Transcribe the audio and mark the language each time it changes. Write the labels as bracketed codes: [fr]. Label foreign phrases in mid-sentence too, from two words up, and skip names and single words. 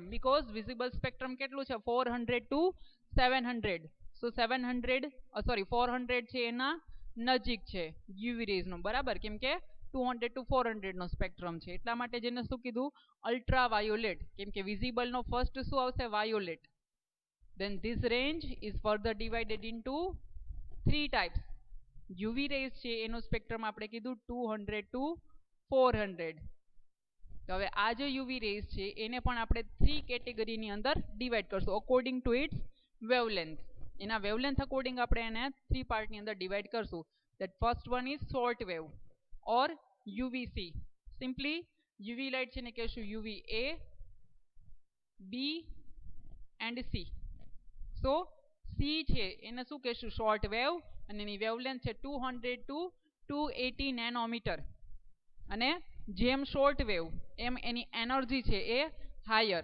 [en] because visible spectrum [gu] કેટલું છે? [en] 400 to 700. [gu] સો 400 છે એના નજીક છે [en] UV rays [gu] નો બરાબર, કેમ કે 200 ટુ 400 નો સ્પેક્ટ્રમ છે. એટલા માટે જેને શું કીધું? અલ્ટ્રાવાયોલેટ. કેમ કે વિઝિબલ નો ફર્સ્ટ શું આવશે? વાયોલેટ. [en] Then this range is further divided into 3 types. UV rays [gu] છે એનો સ્પેક્ટ્રમ આપણે કીધું 200 ટુ 400. તો હવે આ જે [en] UV rays [gu] છે એને પણ આપણે 3 કેટેગરીની અંદર ડિવાઈડ કરશું [en] according to its wavelength. [gu] એના વેવલેન્થ અકોર્ડિંગ આપણે એને 3 પાર્ટની અંદર ડિવાઈડ કરશું. [en] That first one is short wave or UVC. Simply UV light [gu] છે ને કહેશું [en] UVA, B and C. [gu] So C છે એને શું કહેશું? [en] short wave. [gu] અને એની વેવલેન્થ છે 200 ટુ 280 નેનોમીટર. અને જેમ [en] short wave [gu] એમ એની એનર્જી છે એ હાયર.